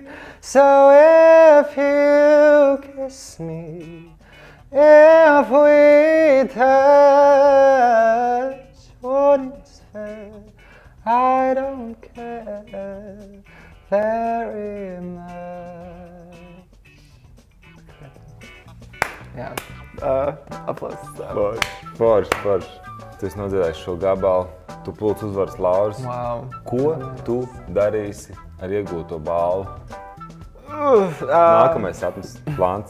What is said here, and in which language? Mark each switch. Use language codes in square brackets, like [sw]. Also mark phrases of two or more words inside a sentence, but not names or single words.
[en] So if you kiss me, if we touch, what is fair? I don't care very much. [lv] Jā, aplausos. Forši. Tu esi nodziedājis šo gabalu, tu pulc uzvaras lauras. [en] Wow. [lv] Ko tu darīsi ar iegūto balvu? Nākamais sapnis, plāns.